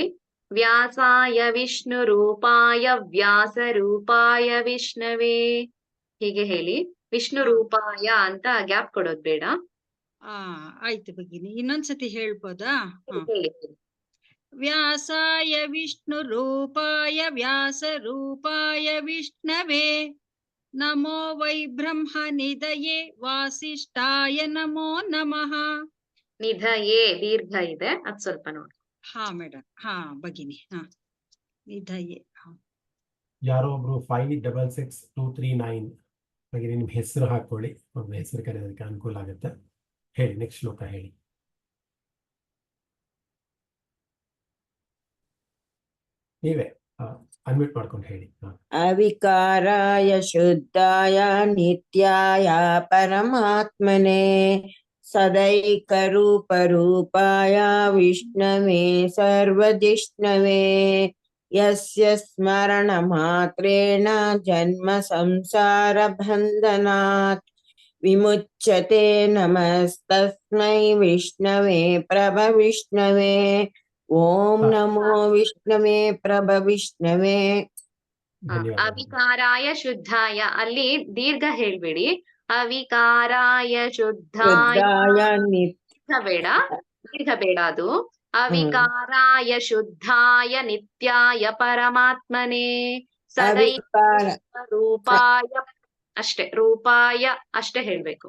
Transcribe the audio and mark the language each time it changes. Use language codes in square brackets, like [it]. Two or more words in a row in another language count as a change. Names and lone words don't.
[sa] ವ್ಯಾಸಾಯ ವಿಷ್ಣು ರೂಪಾಯ ವ್ಯಾಸ ರೂಪಾಯ ವಿಷ್ಣವೇ [kn] ಹೀಗೆ ಹೇಳಿ. [sa] ವಿಷ್ಣು ರೂಪಾಯ [kn] ಅಂತ ಗ್ಯಾಪ್ ಕೊಡೋದ್ ಬೇಡ. ಆಯ್ತು ಭಗಿನಿ, ಇನ್ನೊಂದ್ಸತಿ ಹೇಳ್ಬೋದಾ? ಹೇಳಿ. [sa] ವ್ಯಾಸಾಯ ವಿಷ್ಣು ರೂಪಾಯ ವ್ಯಾಸ ರೂಪಾಯ ವಿಷ್ಣವೇ ನಮೋ ವೈ ಬ್ರಹ್ಮ ನಿಧಯೇ ವಾಸಿಷ್ಠಾಯ ನಮೋ ನಮಃ. [kn] ನಿಧಯೇ ದೀರ್ಘ ಇದೆ, ಅದ್ ಸ್ವಲ್ಪ ನೋಡಿ. ಹಾ ಮೇಡಮ್, ಹಾ ಭಗಿನಿ, ಹಾ ನಿಧಯೇ. ಯಾರೋ ಒಬ್ರು 566239 ಹಾಗೆ ನಿಮ್ ಹೆಸರು ಹಾಕೊಳ್ಳಿ, ಒಂದು ಹೆಸರು ಕರೆಯೋದಕ್ಕೆ ಅನುಕೂಲ ಆಗುತ್ತೆ. ಹೇಳಿ, ನೆಕ್ಸ್ಟ್ ಶ್ಲೋಕ ಹೇಳಿ. ನೀವೇ ಅನ್ಮ್ಯೂಟ್ ಮಾಡ್ಕೊಂಡು ಹೇಳಿ. [sa] ಅವಿಕಾರಾಯ ಶುದ್ಧಾಯ ನಿತ್ಯಾಯ ಪರಮಾತ್ಮನೆ ಸದೈಕರೂಪರೂಪಾಯ ವಿಷ್ಣವೇ ಸರ್ವಜಿಷ್ಣವೇ ಯಸ್ಯ ಸ್ಮರಣ ಮಾತ್ರೇಣ ಜನ್ಮ ಸಂಸಾರ ಬಂಧನಾತ್ ವಿಮುಚ್ಯತೆ. ನಮಸ್ತಸ್ಮೈ ವಿಷ್ಣವೇ ಪ್ರಭ ವಿಷ್ಣವೇ. ಓಂ ನಮೋ ವಿಷ್ಣವೇ ಪ್ರಭ ವಿಷ್ಣವೇ. ಅವಿಕಾರಾಯ ಶುದ್ಧಾಯ, [kn] ಅಲ್ಲಿ ದೀರ್ಘ ಹೇಳ್ಬೇಡಿ. [sa] ಅವಿಕಾರಾಯ ಶುದ್ಧಾಯ [kn] ಬೇಡ, ದೀರ್ಘ ಬೇಡ ಅದು. [sa] ಅವಿಕಾರಾಯ ಶುದ್ಧಾಯ ನಿತ್ಯಾಯ ಪರಮಾತ್ಮನೇ ಸದೈಕ ರೂಪಾಯ [kn] ಅಷ್ಟೇ, ರೂಪಾಯ ಅಷ್ಟೇ ಹೇಳ್ಬೇಕು.